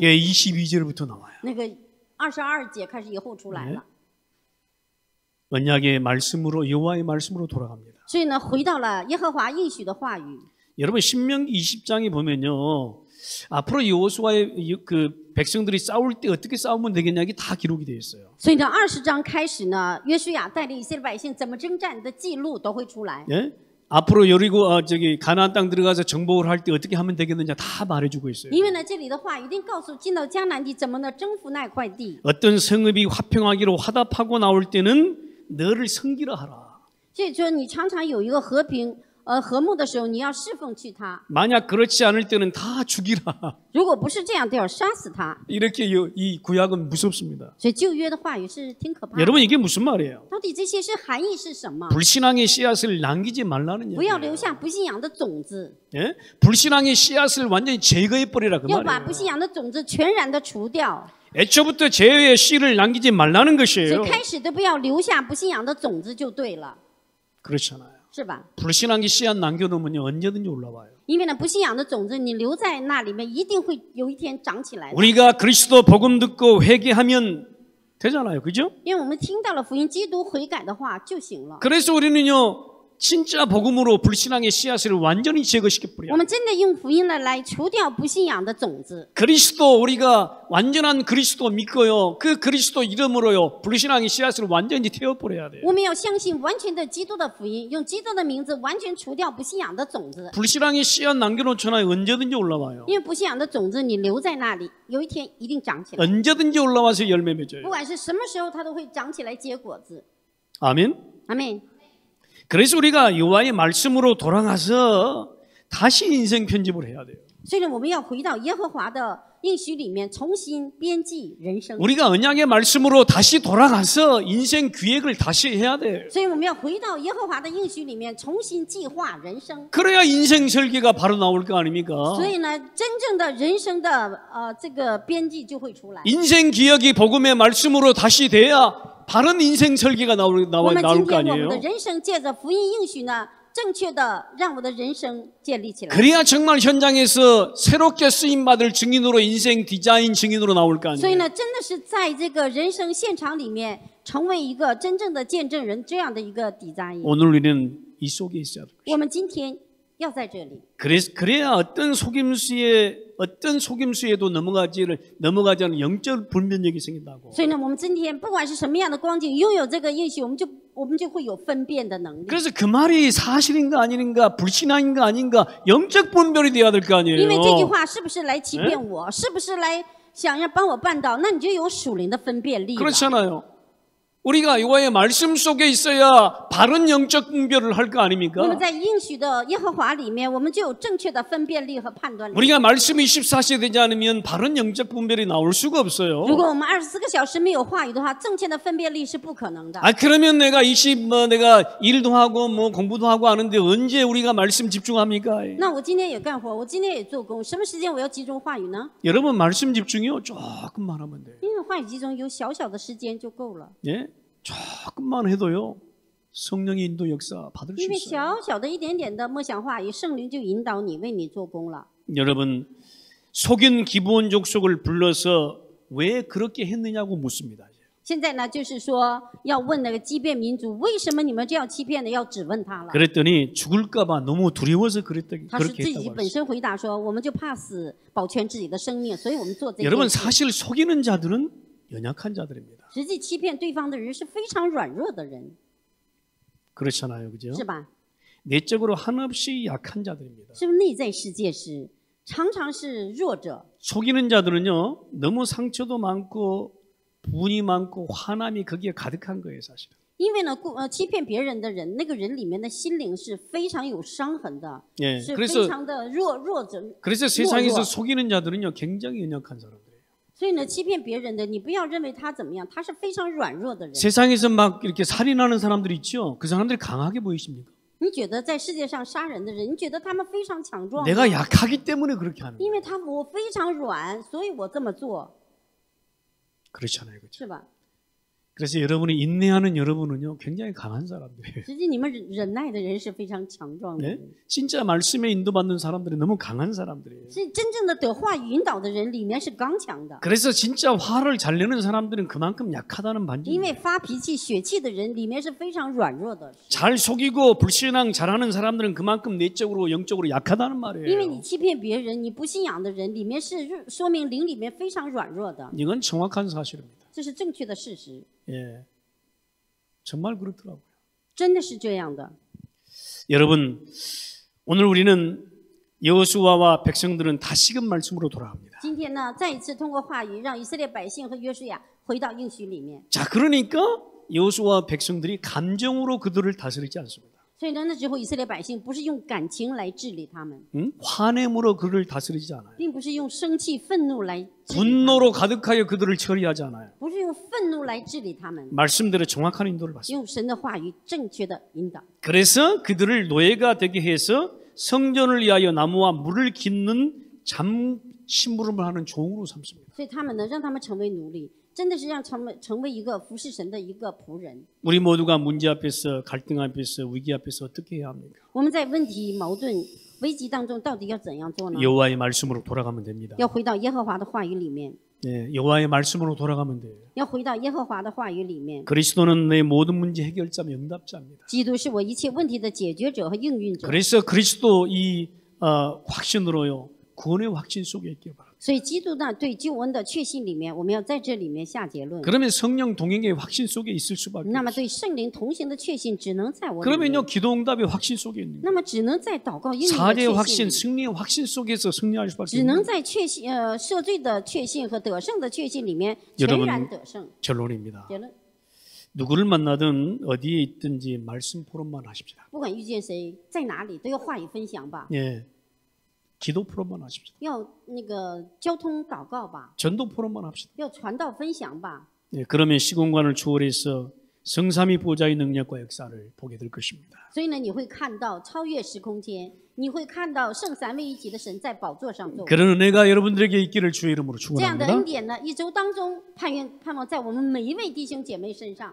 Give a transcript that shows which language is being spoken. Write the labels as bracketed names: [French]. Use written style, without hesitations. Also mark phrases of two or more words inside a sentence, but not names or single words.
[Korean] 예, 22절부터 나와요. [Chinese] 那个22节开始以后出来了。 [Korean] 언약의 말씀으로 여호와의 말씀으로 돌아갑니다. [Chinese] 所以呢，回到了耶和华应许的话语。 [Korean] 여러분 신명기 20장에 보면요. 앞으로 여호수아의 그 백성들이 싸울 때 어떻게 싸우면 되겠냐 이게 다 기록이 되어 있어요. [Chinese] 所以呢，20章开始呢，约书亚带领以色列百姓怎么征战的记录都会出来。 [Korean] 예? 앞으로 여리고 가나안 땅 들어가서 정복을 할 때 어떻게 하면 되겠느냐 다 말해주고 있어요. [Chinese] 因为呢，这里的话一定告诉进到迦南地怎么呢征服那块地。 [Korean] 어떤 성읍이 화평하기로 화답하고 나올 때는 너를 섬기라 하라. [Chinese] 所以说，你常常有一个和睦的时候，你要侍奉去他； [Korean] 만약 그렇지 않을 때는 다 죽이라. [Chinese] 如果不是这样，都要杀死他。 [Korean] 이렇게 이 구약은 무섭습니다. [Chinese] 所以旧约的话语是挺可怕的。 [Korean] 여러분 이게 무슨 말이에요? [Chinese] 到底这些是含义是什么？ [Korean] 불신앙의 씨앗을 남기지 말라는 [Chinese] 不要 [Korean] 얘기예요. [Chinese] 留下不信仰的种子， [Korean] 예? 불신앙의 씨앗을 완전히 제거해 버리라 그 [Chinese] 要把 [Korean] 말이에요. [Chinese] 不信仰的种子全然的除掉。 [Korean] 애초부터 죄의 씨를 남기지 말라는 [Chinese] 所 [Korean] 것이에요. [Chinese] 以开始都不要留下不信仰的种子就对了， [Korean] 그렇잖아요. [Chinese] 是吧？ [Korean] 불신앙의 씨앗 남겨놓으면 언제든지 올라와요. [Chinese] 因为呢，不信仰的种子你留在那里面，一定会有一天长起来的。 [Korean] 우리가 그리스도 복음 듣고 회개하면 되잖아요. 그죠? [Chinese] 因为我们听到了福音，基督悔改的话就行了。 [Korean] 그래서 우리는요 진짜 복음으로 불신앙의 씨앗을 완전히 제거시켜 [Chinese] 我 [Korean] 버려요. [Chinese] 们真的用福音呢来除掉不信仰的种子。 [Korean] 그리스도 우리가 완전한 그리스도 믿고요. 그 그리스도 이름으로요 불신앙의 씨앗을 완전히 태워버려야 돼요. [Chinese] 我们要相信完全的基督的福音，用基督的名字完全除掉不信仰的种子。 [Korean] 불신앙의 씨앗 남겨놓잖아요. 언제든지 올라와요. [Chinese] 因为不信仰的种子你留在那里，有一天一定长起来。 [Korean] 언제든지 올라와서 열매 [Chinese] 不 [Korean] 맺어요. [Chinese] 管是什么时候，它都会长起来结果子。 [Korean] 아멘. [Chinese] 阿妹， [Korean] 그래서 우리가 여호와의 말씀으로 돌아가서 다시 인생 편집을 해야 돼요. [Chinese] 所以呢，我们要回到耶和华的应许里面，重新编辑人生。 [Korean] 우리가 언약의 말씀으로 다시 돌아가서 인생 기획을 다시 해야 돼요. [Chinese] 所以我们要回到耶和华的应许里面，重新计划人生。 [Korean] 그래야 인생 설계가 바로 나올 거 아닙니까? [Chinese] 所以呢，真正的人生的这个编辑就会出来。 [Korean] 인생 기억이 복음의 말씀으로 다시 돼야 바른 인생 설계가 [Chinese] 我们 [Korean] 나올 [Chinese] 今 [Korean] 거 [Chinese] 天我们 [Korean] 아니에요? [Chinese] 的人生借着福音应许呢，正确的让我的人生建立起来。 [Korean] 그래야 정말 현장에서 새롭게 쓰임 받을 증인으로 인생 디자인 증인으로 나올 거 [Chinese] 所以 [Korean] 아니에요? [Chinese] 呢，真的是在这个人生现场里面，成为一个真正的见证人，这样的一个底扎因。 [Korean] 오늘 우리는 이 속에 있어야 돼요. [Chinese] 我们今天要在这里， [Korean] 그래야 어떤 속임수에도 넘어가지 않은 영적 분별력이 생긴다고. [Chinese] 所以呢，我们今天不管是什么样的光景，拥有这个应许，我们就会有分辨的能力。 [Korean] 그래서 그 말이 사실인가 아닌가 불신앙인가 아닌가 영적 분별이 돼야 될 거 아니에요. [Chinese] 因为这句话是不是来欺骗我，是不是来想要帮我办到，那你就有属灵的分辨力了。 [Korean] 그렇잖아요. 우리가 여호와의 말씀 속에 있어야 바른 영적 분별을 할 거 [Chinese] 那么 [Korean] 아닙니까? [Chinese] 在应许的耶和华里面，我们就有正确的分辨力和判断力。 [Korean] 우리가 말씀이 24시에 되지 않으면 바른 영적 분별이 나올 수가 없어요. [Chinese] 如果我们24个小时没有话语的话，正确的分辨力是不可能的。 [Korean] 아 그러면 내가 내가 일도 하고 공부도 하고 하는데 언제 우리가 말씀 집중합니까? [Chinese] 那我今天也干活，我今天也做工，什么时间我要集中话语呢？ [Korean] 여러분 말씀 집중이요 조금만 하면 돼요. [Chinese] 因为话语集中有小小的时间就够了。 [Korean] 예? 조금만 해도요 성령의 인도 역사 받을 수 [Chinese] 因为 [Korean] 있어요. [Chinese] 小小的一点点的默想话语，圣灵就引导你，为你做工了。 [Korean] 여러분 속인 기브온 족속을 불러서 왜 그렇게 했느냐고 묻습니다. [Chinese] 现在呢，就是说要问那个畸变民族，为什么你们这样欺骗呢？要质问他了。 [Korean] 그랬더니 죽을까봐 너무 두려워서 [Chinese] 他是 [Korean] 그렇게 [Chinese] 自己 [Korean] 했다고 [Chinese] 本 [Korean] 했어요. [Chinese] 身回答说，我们就怕死，保全自己的生命，所以我们做这件 [Korean] 여러분 [Chinese] 事。 [Korean] 사실 속이는 자들은 연약한 자들입니다. [Chinese] 实际欺骗对方的人是非常软弱的人。 [Korean] 그렇잖아요, 그죠? [Chinese] 是吧？ [Korean] 내적으로 한없이 약한 자들입니다. [Chinese] 是不是内在世界是常常是弱者？ [Korean] 속이는 자들은요, 너무 상처도 많고 분이 많고 화남이 거기에 가득한 거예요, 사실은. [Chinese] 因为呢，欺骗别人的人，那个人里面的心灵是非常有伤痕的， [Korean] 예, [Chinese] 是非 [Korean] 그래서 [Chinese] 常的弱者。 [Korean] 그래서 세상에서 속이는 자들은요, 굉장히 연약한 사람들이에요. [Chinese] 所以呢，欺骗别人的，你不要认为他怎么样，他是非常软弱的人。 [Korean] 세상에서 막 이렇게 살인하는 사람들 있죠. 그 사람들이 강하게 보이십니까? [Chinese] 你觉得在世界上杀人的人，你觉得他们非常强壮吗？ [Korean] 내가 약하기 때문에 그렇게 하는 [Chinese] 因 [Korean] 거예요. [Chinese] 为我非常软，所以我这么做， [Korean] 그렇잖아요, 그렇죠? [Chinese] 是吧？ [Korean] 그래서 여러분이 인내하는 여러분은요, 굉장히 강한 사람들이에요. [Chinese] 实际你们忍耐的人是非常强壮的 [Korean] 네? [Chinese] 人， [Korean] 진짜 말씀에 인도받는 사람들이 너무 강한 사람들이에요. [Chinese] 是真正的得话语引导的人，里面是刚强的。 [Korean] 그래서 진짜 화를 잘 내는 사람들은 그만큼 약하다는 [Chinese] 因为 [Korean] 반증이에요. [Chinese] 发脾气、血气的人，里面是非常软弱的。 [Korean] 잘 속이고 불신앙 잘하는 사람들은 그만큼 내적으로 영적으로 약하다는 [Chinese] 因为你 [Korean] 말이에요. [Chinese] 欺骗别人，你不信仰的人，里面是说明灵里面非常软弱的， [Korean] 이건 정확한 사실입니다. [Chinese] 这是正确的事实， [Korean] 예, 정말 그렇더라고요. [Chinese] 真的是这样的。 [Korean] 여러분, 오늘 우리는 여호수아와 백성들은 다시금 말씀으로 돌아갑니다. [Chinese] 今天呢，再一次通过话语，让以色列百姓和约书亚回到应许里面。 [Korean] 자, 그러니까 여호수아와 백성들이 감정으로 그들을 다스리지 않습니다. [Chinese] 所以呢，那时候以色列百姓不是用感情来治理他们， [Korean] 화냄으로 그들을 다스리지 않아요. [Chinese] 并不是用生气、愤怒来治理他们， [Korean] 분노로 가득하여 그들을 처리하지 않아요. [Chinese] 不是用愤怒来治理他们， [Korean] 말씀대로 정확한 인도를 받습니다. [Chinese] 用神的话语正确的引导。 [Korean] 그래서 그들을 노예가 되게 해서 성전을 위하여 나무와 물을 깃는 심부름을 하는 종으로 삼습니다. [Chinese] 所以他们呢，让他们成为奴隶，真的是让成为一个服侍神的一个仆人。 [Korean] 우리 모두가 문제 앞에서 갈등 앞에서 위기 앞에서 어떻게 해야 합니까? [Chinese] 我们在问题、矛盾、危机当中，到底要怎样做呢？ [Korean] 여호와의 말씀으로 돌아가면 됩니다. [Chinese] 要回到耶和华的话语里面， [Korean] 네, 여호와의 말씀으로 돌아가면 돼요. [Chinese] 要回到耶和华的话语里面。 [Korean] 그리스도는 내 모든 문제 해결자 응답자입니다. [Chinese] 基督是我一切问题的解决者和应运者， [Korean] 그래서 그리스도 이 확신으로요 구원의 확신 속에 있기 바랍니다. [Chinese] 所以基督呢对救恩的确信里面，我们要在这里面下结论。 [Korean] 그러면 성령 동행의 확신 속에 있을 수밖에 [Chinese] 那么 [Korean] 없어요. [Chinese] 对圣灵同行的确信，只能在我里 [Korean] 그러면요 [Chinese] 面， [Korean] 기도 응답의 확신 속에 있는 [Chinese] 那么只能在祷告应允的 [Korean] 사죄의 [Chinese] 确 [Korean] 확신, [Chinese] 信里， [Korean] 승리의 확신 속에서 승리할 수밖에 [Chinese] 只能 [Korean] 없는 [Chinese] 在赦罪的确信和得胜的确信里面 [Korean] 여러분 [Chinese] 全然得胜。 [Korean] 결론입니다. [Chinese] 结论， [Korean] 누구를 만나든 어디에 있든지 말씀 포럼만 하십시다. [Chinese] 不管遇见谁，在哪里都要话语分享吧， [Korean] 예, 기도 포럼만 하십시다. [Chinese] 要那个交通祷告吧， [Korean] 전도 포럼만 합시다. [Chinese] 要传道分享吧。 [Korean] 예, 그러면 시공간을 초월해서 성삼위 보좌의 능력과 역사를 보게 될 것입니다. [Chinese] 所以呢，你会看到超越时空间，你会看到圣三位一体的神在宝座上坐。 [Korean] 그런 은혜가 여러분들에게 있기를 주의 이름으로 [Chinese] 这样的恩 [Korean] 축원합니다. [Chinese] 典呢，一周当中盼望在我们每一位弟兄姐妹身上。